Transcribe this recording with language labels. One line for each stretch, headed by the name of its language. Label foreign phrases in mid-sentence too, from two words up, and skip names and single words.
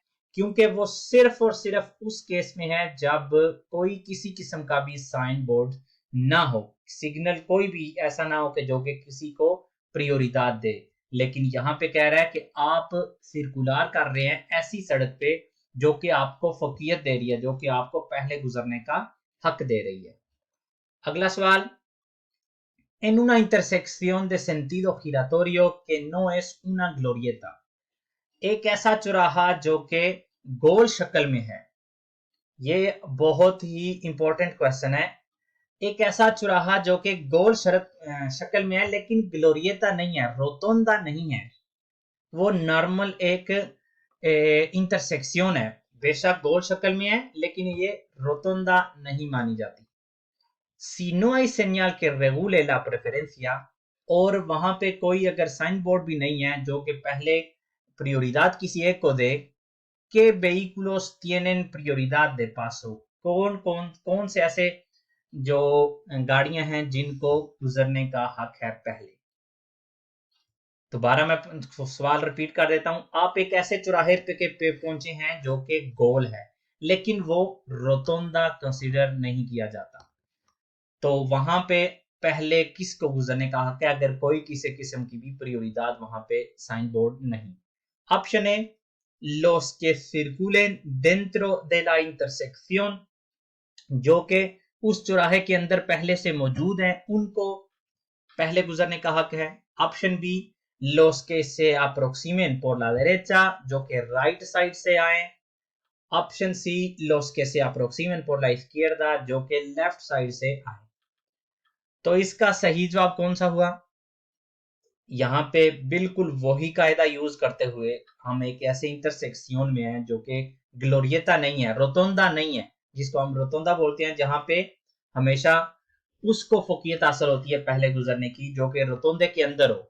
Hindi: क्योंकि वो सिर्फ और सिर्फ उस केस में है जब कोई किसी किस्म का भी
English: sign board
Hindi: ना हो, सिग्नल कोई भी ऐसा ना हो कि जो कि किसी को प्रियोरिदाद दे। लेकिन यहाँ पे कह रहा है कि आप सर्कुलर कर रहे हैं ऐसी सड़क पे जो कि आपको फौकियत दे रही है, जो कि आपको पहले गुजरने का हक दे रही है। अगला सवाल,
Spanish: en una intersección de sentido giratorio que no es una glorieta,
Hindi: एक ऐसा चौराहा जो कि गोल शक्ल में है। ये बहुत ही
English: important question
Hindi: है। एक ऐसा चौराहा जो कि गोल शक्ल में है लेकिन ग्लोरियता नहीं है, रोतोंदा नहीं है, वो नॉर्मल एक इंटरसेक्शन है। बेशक गोल शक्ल में है लेकिन ये रोतोंदा नहीं मानी जाती।
Spanish: si no hay señal que regule la preferencia,
Hindi: और वहां पे कोई अगर
English: sign board
Hindi: भी नहीं है जो कि पहले prioridad किसी एक को दे,
Spanish: que vehículos tienen prioridad de paso,
Hindi: कौन से ऐसे जो गाड़ियां हैं जिनको गुजरने का हक है पहले। दोबारा मैं सवाल रिपीट कर देता हूं, आप एक ऐसे चौराहे पे पहुंचे हैं जो कि गोल है लेकिन वो रोतोंदा कंसीडर नहीं किया जाता, तो वहां पे पहले किसको गुजरने का हक है अगर कोई किसी किस्म की भी prioridad वहां पे
English: sign board
Hindi: नहीं।
English: option A,
Spanish: los que circulen dentro de la intersección,
Hindi: जो कि उस चौराहे के अंदर पहले से मौजूद हैं, उनको पहले गुजरने का हक है।
English: option B,
Spanish: los que se aproximen por la derecha,
Hindi: जो कि
English: right side
Hindi: से आए।
English: option C,
Spanish: los que se aproximen por la izquierda,
Hindi: जो कि
English: left side
Hindi: से आए। तो इसका सही जवाब कौन सा हुआ? यहाँ पे बिल्कुल वही कायदा यूज करते हुए हम एक ऐसे इंटरसेक्शन में हैं जो कि ग्लोरियता नहीं है, रोतोंदा नहीं है, जिसको हम रोतोंदा बोलते हैं, जहां पे हमेशा उसको फौकियत हासिल होती है पहले गुजरने की जो कि रोतोंदे के अंदर हो।